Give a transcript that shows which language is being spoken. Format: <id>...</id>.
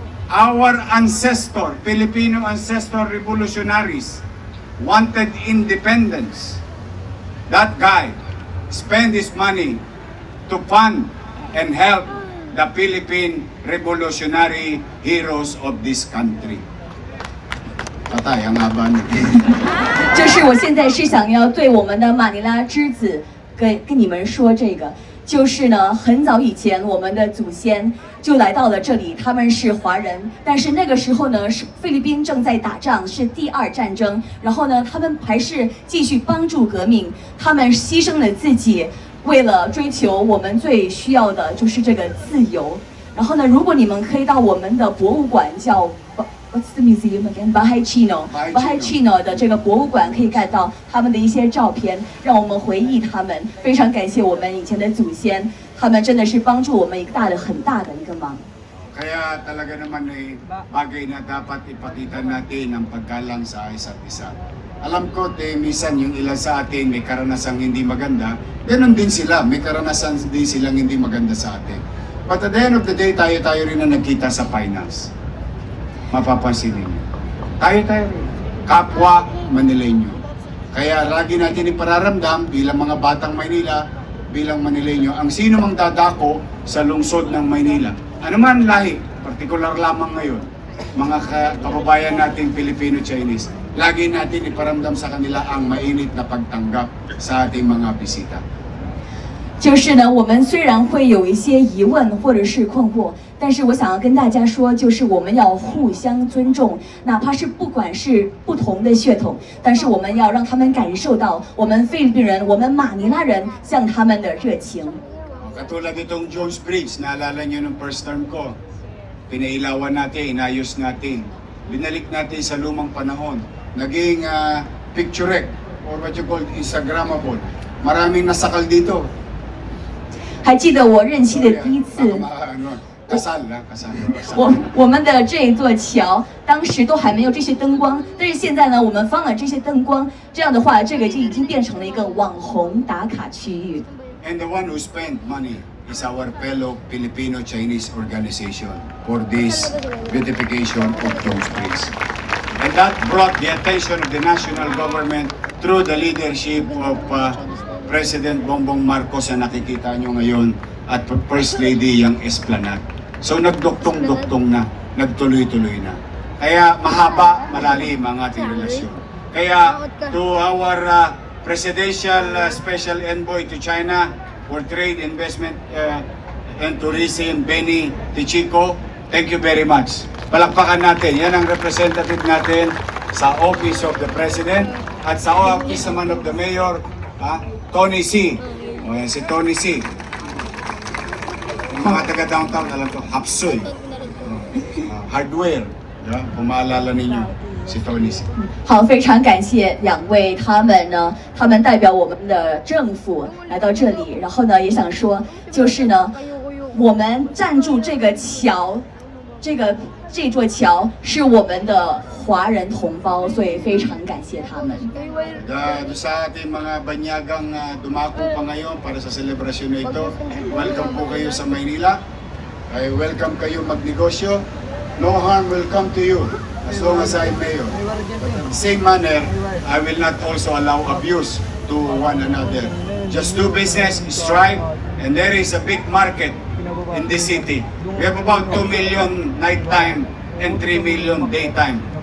<en>our ancestor, Filipino ancestor revolutionaries wanted independence, that guy spent his money to fund and help the Philippine revolutionary heroes of this country.</en> <tl>Patay, ang haba nito.</tl> <zh>就是我现在是想要对我们的马尼拉之子跟你们说这个，就是呢，很早以前我们的祖先就来到了这里，他们是华人，但是那个时候呢，是菲律宾正在打仗，是第二战争，然后呢，他们还是继续帮助革命，他们牺牲了自己，为了追求我们最需要的就是这个自由。然后呢，如果你们可以到我们的博物馆叫</zh> <en>What's the museum again?</en> <tl>Bahay Chino.</tl> <zh>Bahay Chino 的这个博物馆可以看到他们的一些照片，让我们回忆他们。非常感谢我们以前的祖先，他们真的是帮助我们很大的一个忙。</zh> <tl>Kaya talaga naman bagay na dapat ipakita natin ang paggalang sa isa't isa. Alam ko, minsan yung ilan sa atin may karanasang hindi maganda, ganun din sila, may karanasan din silang hindi maganda sa atin.</tl> <en>But at the end of the day,</en> <tl>tayo-tayo rin na nagkita sa finals. Mapapansin ninyo. Tayo-tayo rin. Kapwa Manileño. Kaya lagi natin ipararamdam bilang mga batang Maynila, bilang Manileño, ang sino mang dadako sa lungsod ng Maynila. Ano man lahi, partikular lamang ngayon, mga kababayan nating Filipino-Chinese, lagi natin iparamdam sa kanila ang mainit na pagtanggap sa ating mga bisita.</tl> <zh>就是呢，我们虽然会有一些疑问或者是困惑，但是我想要跟大家说，就是我们要互相尊重，哪怕是不管是不同的血统，但是我们要让他们感受到我们菲律宾人、我们马尼拉人向他们的热情。</zh> <tl>Katulad itong Jones Bridge, naalala niyo nung first term ko, pinailawan natin, inayos natin, binalik natin sa lumang panahon, naging picture</tl> <en>or what you call Instagrammable.</en> <tl>Maraming nasakal dito.</tl> <zh>还记得我任期的第一次，</zh> <tl>Kasal na, kasal.</tl> <zh>我们的这一座桥当时都还没有这些灯光，但是现在呢，我们放了这些灯光，这样的话，这个就已经变成了一个网红打卡区域。</zh> <en>And the one who spent money is our fellow Filipino-Chinese organization for this beautification of Jones Bridge. And that brought the attention of the national government through the leadership of President Bongbong Marcos</en> <tl>na nakikita nyo ngayon at</tl> <en>First Lady Yang Esplanade.</en> <tl>So nagduktong-duktong na, nagtuloy-tuloy na. Kaya mahaba, malalim ang ating relasyon.</tl> <en>Kaya to our Presidential Special Envoy to China for Trade, Investment and Tourism, Benny Tichico, thank you very much.</en> <tl>Palakpakan natin, yan ang representative natin sa Office of the President at sa Office naman of the Mayor, Tony C. O yan, si Tony C. Yung mga taga-downtown, alam ko, Hapsoy. Hardware. Diba? Kung maalala ninyo, si Tony C.</tl> <zh>好，非常感谢两位他们呢，他们代表我们的政府来到这里，然后呢，也想说，就是呢，我们站住这个桥，这座桥是我们的华人同胞，所以非常感谢他们。</zh> <tl>Sa ating mga banyagang dumako pa ngayon para sa selebrasyon na ito, welcome po kayo sa Maynila. I welcome kayo magnegosyo.</tl> <en>No harm will come to you as long as I'm mayor. But in the same manner, I will not also allow abuse to one another. Just do business, strive, and there is a big market in this city. We have about 2 million nighttime and 3 million daytime.</en>